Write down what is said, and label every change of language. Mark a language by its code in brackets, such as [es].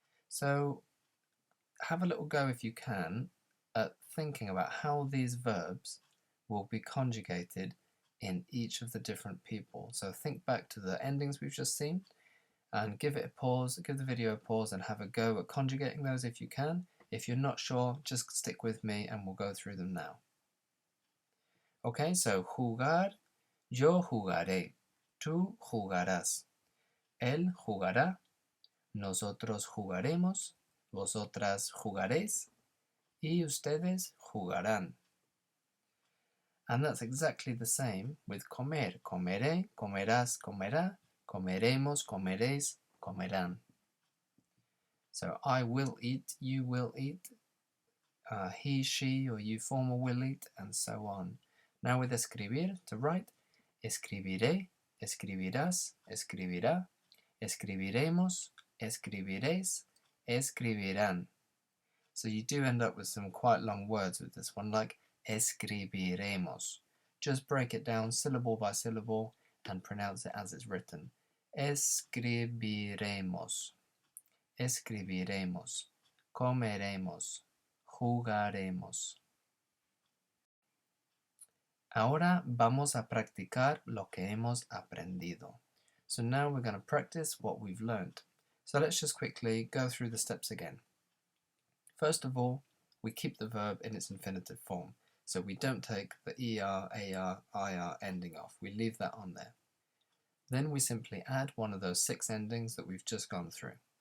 [en] So have a little go, if you can, at thinking about how these verbs will be conjugated in each of the different people. So think back to the endings we've just seen, and give it a pause, give the video a pause and have a go at conjugating those if you can. If you're not sure, just stick with me and we'll go through them now. [es] Okay, so jugar, yo jugaré, tú jugarás, él jugará, nosotros jugaremos, vosotras jugaréis, y ustedes jugarán. [en] And that's exactly the same with [es] comer, comeré, comerás, comerá, comeremos, comeréis, comerán. [en] So I will eat, you will eat, he, she, or you formal will eat, and so on. Now with [es] escribir, [en] to write, [es] escribiré, escribirás, escribirá, escribiremos, escribiréis, escribirán. [en] So you do end up with some quite long words with this one, like escribiremos. Just break it down syllable by syllable and pronounce it as it's written. [es] Escribiremos, escribiremos, comeremos, jugaremos. Ahora vamos a practicar lo que hemos aprendido. [en] So now we're going to practice what we've learned. So let's just quickly go through the steps again. First of all, we keep the verb in its infinitive form. So we don't take the er, ar, ir ending off. We leave that on there. Then we simply add one of those 6 endings that we've just gone through.